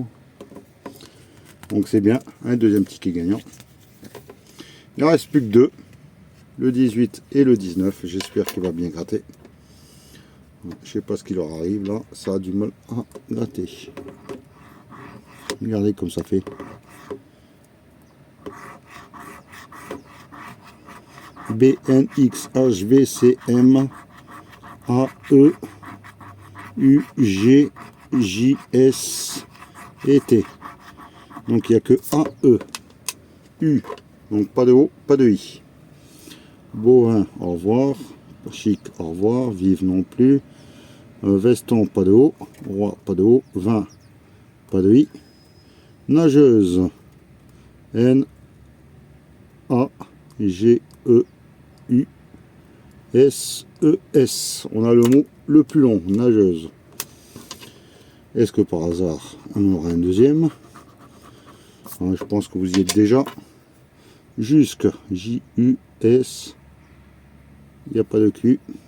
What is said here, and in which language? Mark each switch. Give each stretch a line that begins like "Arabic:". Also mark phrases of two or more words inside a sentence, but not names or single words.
French: Donc c'est bien, un deuxième ticket gagnant. Il ne reste plus que deux, le 18 et le 19. J'espère qu'il va bien gratter. Je sais pas ce qui leur arrive là, ça a du mal à gratter. Regardez comme ça fait. B, N, X, H, V, C, M, A, E, U, G, J, S et T. Donc il n'y a que A, E, U. Donc pas de O, pas de I. Bovin, au revoir. Chic, au revoir. Vive non plus. Veston, pas de O. Roi, pas de O. Vin, pas de I. Nageuse. N, A, G, E, U, S, E, S. On a le mot le plus long, nageuse. Est-ce que par hasard, on aura un deuxième? Je pense que vous y êtes déjà. Jusque, J, U, S. Il n'y a pas de Q.